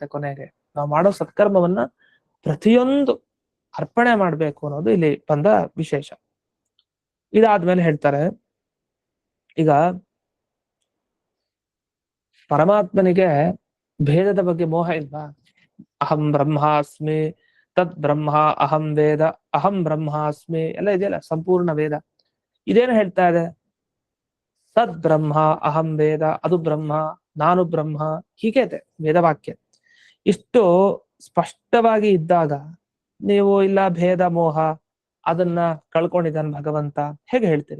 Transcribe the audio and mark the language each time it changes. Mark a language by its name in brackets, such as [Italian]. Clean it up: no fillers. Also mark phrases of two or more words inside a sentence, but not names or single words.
[Kannada] ಕೊನೆಗೆ ನಾವು ಮಾಡೋ ಸತ್ಕರ್ಮವನ್ನ ಪ್ರತಿಯೊಂದು ಅರ್ಪಣೆ ಮಾಡ್ಬೇಕು ಅನ್ನೋದು ಇಲ್ಲಿ ಬಂದ ವಿಶೇಷ. ಇದಾದ್ಮೇಲೆ ಹೇಳ್ತಾರೆ, ಈಗ ಪರಮಾತ್ಮನಿಗೆ ಭೇದದ ಬಗ್ಗೆ ಮೋಹ ಇಲ್ವಾ? [Sanskrit] ಅಹಂ ಬ್ರಹ್ಮಾಸ್ಮಿ, ತದ್ ಬ್ರಹ್ಮ ಅಹಂ ವೇದ, ಅಹಂ ಬ್ರಹ್ಮಾಸ್ಮಿ [Kannada] ಎಲ್ಲ ಇದೆಯಲ್ಲ ಸಂಪೂರ್ಣ ವೇದ. ಇದೇನು ಹೇಳ್ತಾ ಇದೆ? [Sanskrit] ತದ್ ಬ್ರಹ್ಮ ಅಹಂ ವೇದ, [Kannada] ಅದು ಬ್ರಹ್ಮ, ನಾನು ಬ್ರಹ್ಮ, ಹೀಗೆ ಇದೆ ವೇದವಾಕ್ಯ. ಇಷ್ಟು ಸ್ಪಷ್ಟವಾಗಿ ಇದ್ದಾಗ ನೀವು ಇಲ್ಲ ಭೇದ ಮೋಹ ಅದನ್ನ ಕಳ್ಕೊಂಡಿದ್ದಾನೆ ಭಗವಂತ ಹೇಗೆ ಹೇಳ್ತೀರಿ?